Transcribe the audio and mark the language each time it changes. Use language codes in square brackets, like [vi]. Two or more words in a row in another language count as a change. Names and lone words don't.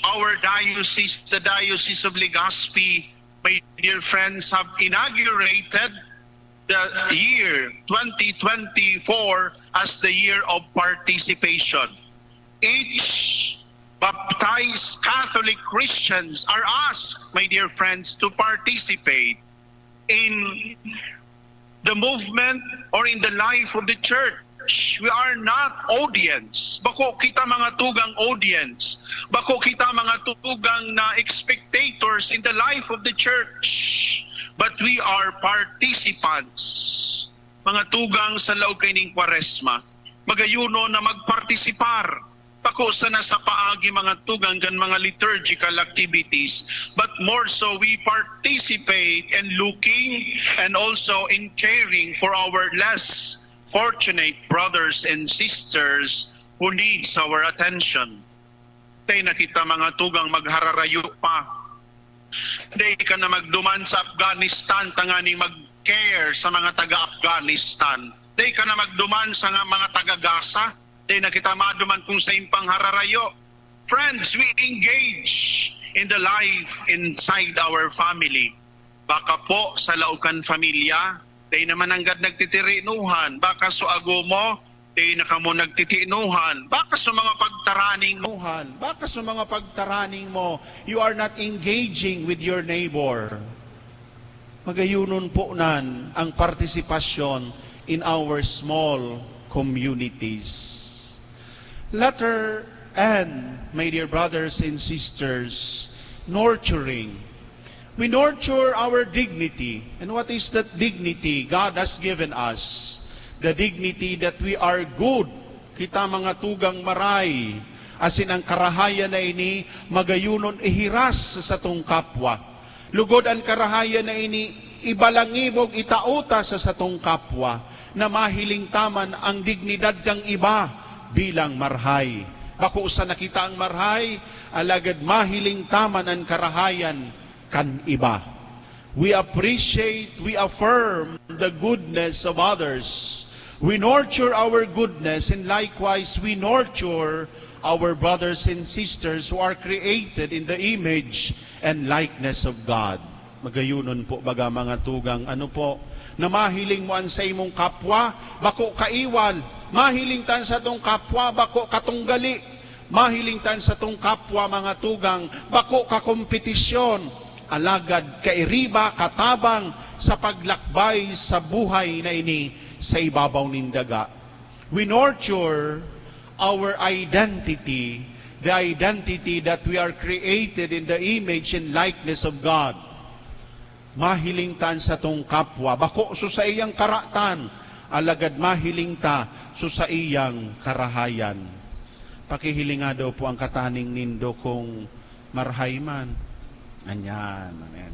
[en] Our diocese, the Diocese of Legazpi, my dear friends, have inaugurated the year 2024 as the year of participation. Each baptized Catholic Christians are asked, my dear friends, to participate in the movement or in the life of the church. We are not audience. [bik] Bako kita mga tugang audience. Bako kita mga tugang na [en] spectators in the life of the church. But we are participants. [bik] Mga tugang sa laog kaining Kwaresma. Magayuno na magpartisipar. Bako sa nasa paagi mga tugang kan mga [en] liturgical activities. But more so, we participate in looking and also in caring for our less fortunate brothers and sisters who needs our attention. [bik] Day na kita mga tugang maghararayo pa. Day ka na magduman sa Afghanistan tanganing mag-care sa mga taga-Afghanistan. Day ka na magduman sa mga taga-Gaza. Day na kita maduman kung sa impang hararayo. [en] Friends, we engage in the life inside our family. [bik] Baka po sa laukan familia, day naman anggad nagtitirinuhan. Baka so ago mo, day na kamo nagtitinuhan. Baka so mga pagtaraning mo. Baka sa mga pagtaraning mo, [en] you are not engaging with your neighbor. [bik] Magayunon po nan ang partisipasyon [en] in our small communities. Letter N, my dear brothers and sisters, nurturing. We nurture our dignity. And what is that dignity God has given us? The dignity that we are good. [bik] Kita mga tugang maray. Asin ang karahayan na ini, magayunon ihiras sa satong kapwa. Lugod ang karahayan na ini, ibalangibog itauta sa satong kapwa, na mahiling taman ang dignidad kang iba bilang marhay. Bako sa nakita ang marhay, alagad mahiling taman ang karahayan kan iba. [en] We appreciate, we affirm the goodness of others. We nurture our goodness, and likewise we nurture our brothers and sisters who are created in the image and likeness of God. [bik] Magayunon po baga mga tugang, ano po, na mahiling mo an sa imong kapwa, bako kaiwal. Mahiling tan sa tong kapwa, bako katunggali. Mahiling tan sa tong kapwa mga tugang, bako kakompetisyon. Alagad kairiba, katabang sa paglakbay sa buhay na ini sa ibabaw nindaga. [en] We nurture our identity, the identity that we are created in the image and likeness of God. [bik] Mahiling tan sa tong kapwa, bako so sa iyang karatan, alagad mahiling ta so sa iyang karahayan. Pakihilinga daw po ang kataning nindo kung marhay man. Anyan, amen.